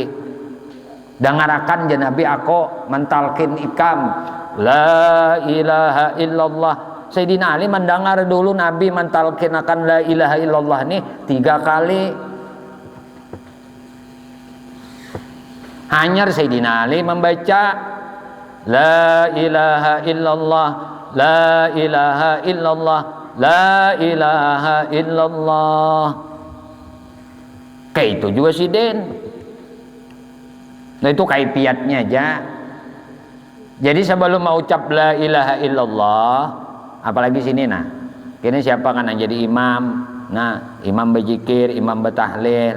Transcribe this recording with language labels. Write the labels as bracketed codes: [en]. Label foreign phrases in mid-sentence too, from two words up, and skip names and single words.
[bjn] Dengarakan ya Nabi aku mentalkin ikam [ar] لا إله إلا الله. [bjn] Sayyidina Ali mendengar dulu Nabi mentalkin akan [ar] لا إله إلا الله [bjn] nih 3 kali. Hanyar Sayyidina Ali membaca [ar] لا إله إلا الله، لا إله إلا الله، لا إله إلا الله. [bjn] Kayak itu juga si Den. Nah itu kaifiatnya aja. Jadi sebelum mau ucap [ar] لا إله إلا الله, [bjn] apalagi sini nah, kini siapa kan yang jadi imam? Nah, imam berzikir, imam bertahlil.